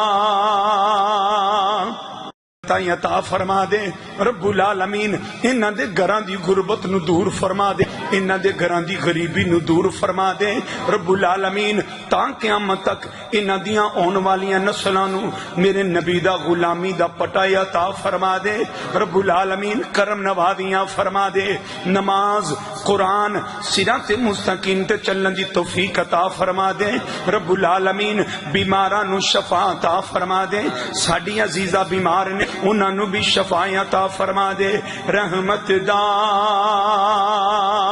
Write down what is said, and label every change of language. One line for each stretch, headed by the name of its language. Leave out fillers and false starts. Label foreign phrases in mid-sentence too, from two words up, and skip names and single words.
Punjabi: عطا فرما دے
Arabic: رب العالمین
Punjabi: انہاں دے گھراں دی غربت نو دور فرما دے انہاں دے گھراں دی غریبی نو دور فرما دے
Arabic: رب العالمین
Punjabi: تاں قیامت تک انہاں دیاں آن والیاں نسلاں نو میرے نبی دا غلامی دا پٹا عطا فرما دے
Arabic: رب العالمین
Punjabi: کرم نوازیاں فرما دے نماز قرآن صراط مستقیم تے چلن دی توفیق عطا فرما دے
Arabic: رب العالمین
Punjabi: بیماراں نو شفا عطا فرما دے ساڈی عزیزہ بیمار نے انہاں نو بھی شفا عطا فرما دے رحمت دا